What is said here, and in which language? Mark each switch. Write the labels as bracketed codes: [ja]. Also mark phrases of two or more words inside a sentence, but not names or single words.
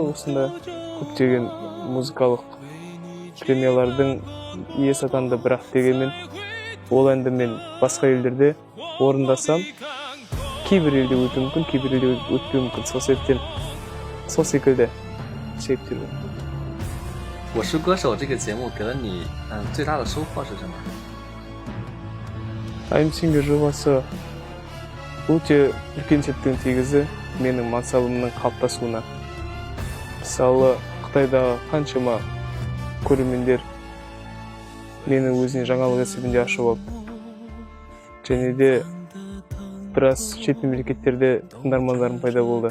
[kk] Осында көптеген музыкалық премиялардың иесі атанды, бірақ дегенмен ол әнді мен басқа елдерде орындасам, кейбір елде өтуі мүмкін, кейбір елде өтпеуі мүмкін. Сол себептен сол секілді себептер бар. [zh] 我是歌手这个节目给了你最大的收获是什么？ [kk] I'm Singer жобасы өте үлкен септігін тигізді менің мансабымның қалыптасуына. Мысалы, Қытайдағы қаншама көрермендер мені өзіне жаңалық есебінде ашып алды. Және де біраз шет мемлекеттерде тыңдармандарым пайда болды.